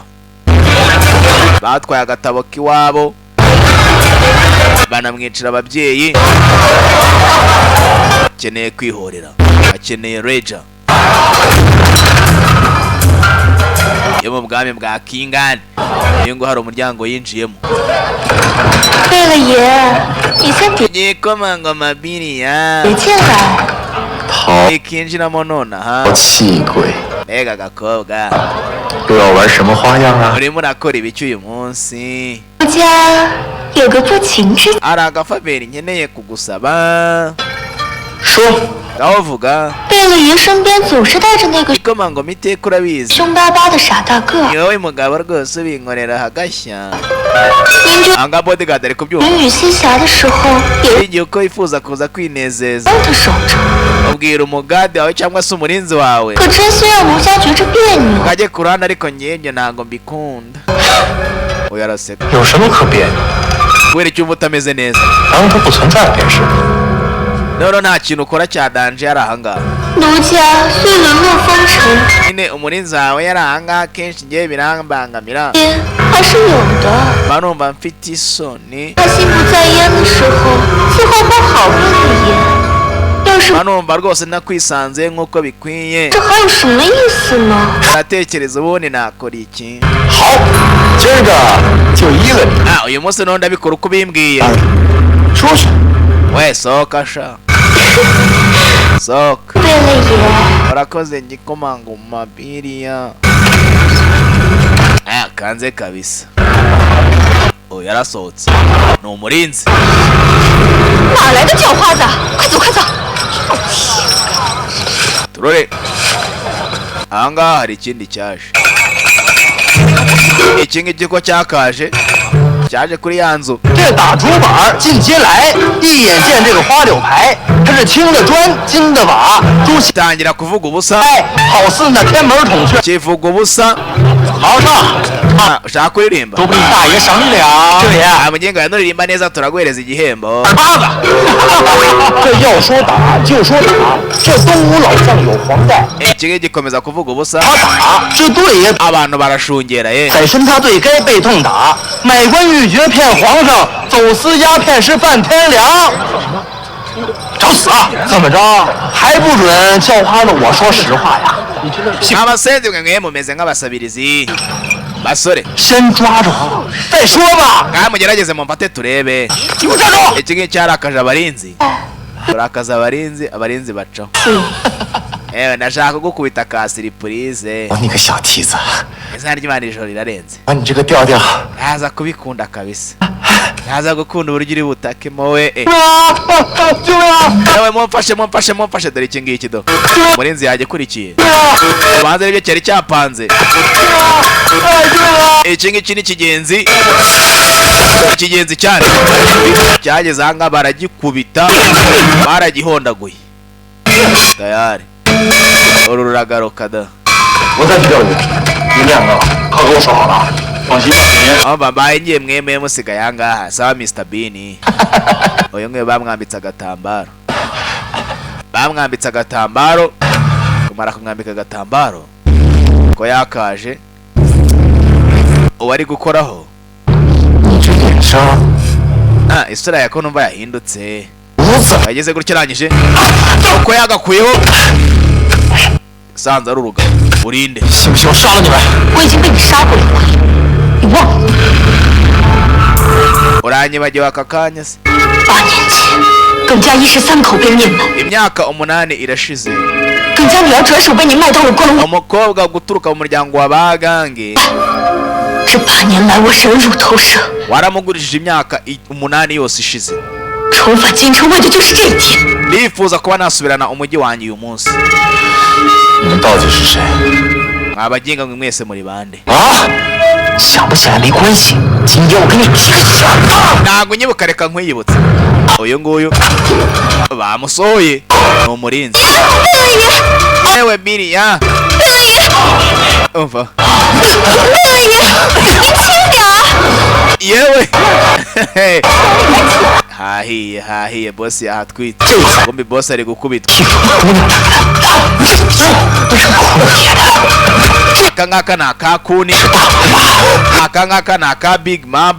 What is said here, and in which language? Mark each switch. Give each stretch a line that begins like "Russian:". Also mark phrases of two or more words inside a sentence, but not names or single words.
Kinyarwanda: Batwaye agatabo k'iwabo banamwicira ababyeyi. Akeneye kwihorera. Akeneye Reja yo mu bwami bwa Kingani. Niyo ngo hari umuryango yinjiyemo.
Chinese: 对了爷，你先别
Kinyarwanda: Igikomangoma Biriya
Chinese: 进来。淘
Kinyarwanda: ikinjiramo nonaha.
Chinese: 气鬼，
Kinyarwanda: Mbega agakobwa
Chinese: 又要玩什么花样啊？
Kinyarwanda: urimo urakora ibiki uyu munsi?
Chinese: 我家有个不情之
Kinyarwanda: Hari agafaveri nkeneye kugusaba.
Chinese: 说，
Kinyarwanda: Ngaho vuga.
Chinese: 贝勒爷身边总是带着那个
Kinyarwanda: Igikomangoma iteka urabizi.
Chinese: 凶巴巴的傻大个。
Kinyarwanda: Ni wowe mugabo rwose ubinkorera hagashya.
Chinese: 您这
Kinyarwanda: Anga bodyguard ari kubyumva.
Chinese: 人与心狭的时候，也
Kinyarwanda: Igihe uko wifuza kuza kwinezeza.
Chinese: 帮他守着，
Kinyarwanda: Ubwira umugade wawe cyangwa se umurinzi wawe.
Chinese: 可真心让奴家觉着别扭。
Kinyarwanda: Kajye ku ruhande ariko njye ntabwo mbikunda. Oya araseka.
Chinese: 有什么可别扭？
Kinyarwanda: Kubera icyumva utameze neza.
Chinese: 当它不存在便是。
Kinyarwanda: None nta kintu ukora cya danje yari ahangaha.
Chinese: 奴家虽沦落风尘，
Kinyarwanda: Nyine umurinzi wawe yari ahangaha kenshi ngewe birambangamira.
Chinese: 也还是有的。
Kinyarwanda: Mba numva mfite isoni.
Chinese: 他心不在焉的时候，伺候不好贝勒爷，要是
Kinyarwanda: Mba numva rwose nakwisanze nk'uko bikwiye.
Chinese: 这还有什么意思呢？
Kinyarwanda: Natekereza ubundi nakora iki.
Chinese: 好，今儿个就依了你。
Kinyarwanda: Uyu munsi none ndabikora uko ubimbwiye.
Chinese: 出去。
Kinyarwanda: We sohoka sha. Sohoka.
Chinese: 贝勒爷，
Kinyarwanda: Urakoze igikomangoma Biriya. Kanze kabisa. Yarasohotse. Ni umurinzi.
Chinese: 哪来的叫花子？快走快走！
Kinyarwanda: Turore. Ahangaha hari ikindi cyaje. Iki ngiki ko cyakaje. Cyaje kuri ya nzu.
Chinese: 这打竹板进街来，一眼见这个花柳牌，它是青的砖，金的瓦，朱漆
Kinyarwanda: Tangira kuvuga ubusa.
Chinese: 哎，好似那天门孔雀。
Kinyarwanda: Kivuga ubusa.
Chinese: 好唱，
Kinyarwanda: Ushaka kuririmba?
Chinese: 都给你大爷赏脸。这爷，
Kinyarwanda: Mugenga yanuririmba neza turaguhereza igihembo.
Chinese: 二八子。这要说打就说打，这东吴老将有黄盖，
Kinyarwanda: Iki ngiki gikomeza kuvuga ubusa.
Chinese: 他打这对也
Kinyarwanda: Abantu barashungera ye.
Chinese: 在申他队该被痛打，买官鬻爵骗皇上，走私鸦片是半天粮。找死啊！怎么着？还不准叫花子我说实话呀？
Kinyarwanda: Abasenzi mwe mumeze nk'abasabirizi. Basore.
Chinese: 先抓住，再说吧。
Kinyarwanda: Ngaha mugerageze mumfate turebe.
Chinese: 给我站住！
Kinyarwanda: Iki ngiki cyarakaje abarinzi. Urakaza abarinzi bacaho. Ndashaka kugukubita ka siripurize.
Chinese: 你个小蹄子，
Kinyarwanda: Izina ry'Imana ijoro rirarenze.
Chinese: 把你这个调调。
Kinyarwanda: Ntaza kubikunda kabisa. Ntaza gukunda uburyo uri butakemo we.
Chinese: 救命！
Kinyarwanda: Yewe mumfashe dore iki ngiki do. Umurinzi yagikurikiye. Ubanza aribyo cyari cyapanze. Iki ngiki ni kigenzi. Ikigenzi cyane. Cyageze ahangaha baragikubita. Baragihondaguye. Tayari. Uru ruragaruka da.
Chinese: 我再去钓鱼，你们两个可给我说好了。放心吧，
Kinyarwanda: aho babaye ngiye mwemeye musigaye ahangaha sawa Mr Bean. Uyu nguyu bamwambitse agatambaro kumara kumwambika agatambaro ko yakaje uwo ari gukoraho.
Chinese: 你这眼神，
Kinyarwanda: isura yako numva yahindutse
Chinese: 我怎么
Kinyarwanda: yageze gutya arangije uko yagakuyeho sanze ari urugabo urinde
Chinese: 信不信我杀了你们？我已经被你杀过一回，你忘了
Kinyarwanda: uranyibagiwe aka kanya se
Chinese: ？8 年前，耿家一时3口被灭门，
Kinyarwanda: imyaka 8 irashize
Chinese: 耿家女儿转手被你卖到了关外。
Kinyarwanda: umukobwa guturuka mu muryango wa bagange
Chinese: 这8年来，我忍辱偷生，
Kinyarwanda: waramugurishije imyaka 8 yose ishize
Chinese: 重返京城为的就是这一天。
Kinyarwanda: nifuza kuba nasubirana umujyi wanjye uyu munsi
Chinese: 你们到底是谁？
Kinyarwanda: mwabaginga mwe mwese muri bande 啊？
Chinese: 想不起来没关系，今天我给你提个醒儿。
Kinyarwanda: ntabwo unyibuka reka nkwiyibutse uyu nguyu bamusohoye ni umurinzi yewe biriya umva yewe hahiye bosi yahatwite kumbi bosi ari gukubitwa aka ngaka ni aka kuni aka ngaka ni aka
English: big mamba